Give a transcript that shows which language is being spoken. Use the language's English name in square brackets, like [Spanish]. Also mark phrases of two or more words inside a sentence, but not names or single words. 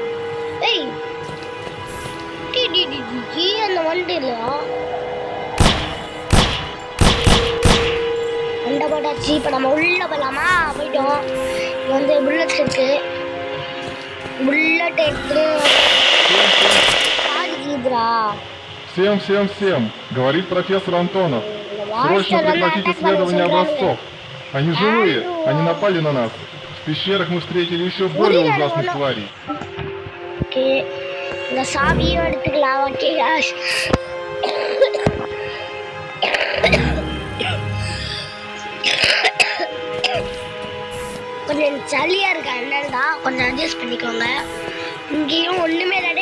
[Tamil] அந்த வண்டி இல்லையா? வண்டை போட்டாச்சு. இப்போ நம்ம உள்ளே போகலாமா? போயிட்டோம். இங்கே வந்து புல்லட்ஸ் இருக்கு. புல்லட் எடுத்து பாதிக்குதுரா. [Russian] Всем, говорит профессор Антонов. Срочно прекратить исследование образцов. Они живые, они напали на нас. В пещерах мы встретили еще более ужасных тварей. [Tamil] Окей, இந்த சாவியை எடுத்துக்கலாம். ஓகே காஷ், கொஞ்சம் சளியா இருக்கா, என்னடா கொஞ்சம் அட்ஜஸ்ட் பண்ணிக்கோங்க. இங்கேயும் ஒண்ணுமே இல்லை.